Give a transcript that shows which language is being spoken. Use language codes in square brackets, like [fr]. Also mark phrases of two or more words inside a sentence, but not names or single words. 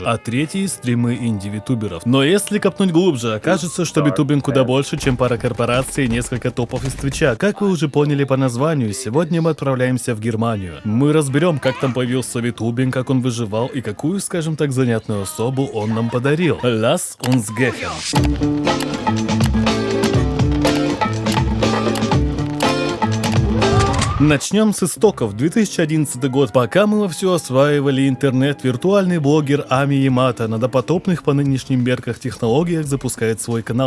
[ru] А третьи — стримы инди-витуберов. Но если копнуть глубже, окажется, что витубинг куда больше, чем пара корпораций и несколько топов из Твича. Как вы уже поняли по названию, сегодня мы отправляемся в Германию. Мы разберем, как там появился витубинг, как он выживал и какую, скажем так, занятную особу он нам подарил. [de] Lass uns gehen. [ru] Начнем с истоков. 2011 год. Пока мы вовсю осваивали интернет, виртуальный блогер Ами Ямато на допотопных по нынешним мерках технологиях запускает свой канал.